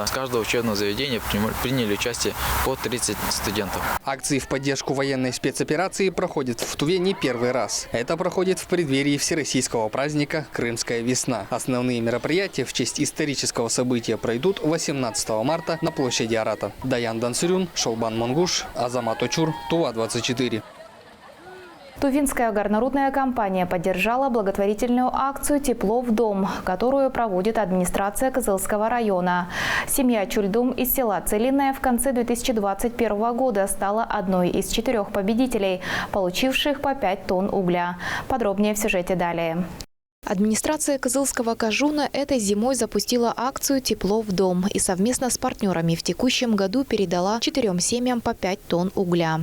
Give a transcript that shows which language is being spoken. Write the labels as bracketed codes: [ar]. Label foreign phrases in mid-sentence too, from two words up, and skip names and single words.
[ru] С каждого учебного заведения приняли участие по 30 студентов. Акции в поддержку военной спецоперации проходят в Туве не первый раз. Это проходит в преддверии всероссийского праздника «Крымская весна». Основные мероприятия в честь исторического события пройдут 18 марта на площади Арата. Даян Дансырюн, Шолбан Монгуш, Азамат Очур, Тува-24. Тувинская горнорудная компания поддержала благотворительную акцию «Тепло в дом», которую проводит администрация Кызылского района. Семья Чульдум из села Целинное в конце 2021 года стала одной из 4 победителей, получивших по 5 тонн угля. Подробнее в сюжете далее. Администрация Кызылского Кажуна этой зимой запустила акцию «Тепло в дом» и совместно с партнерами в текущем году передала 4 семьям по 5 тонн угля.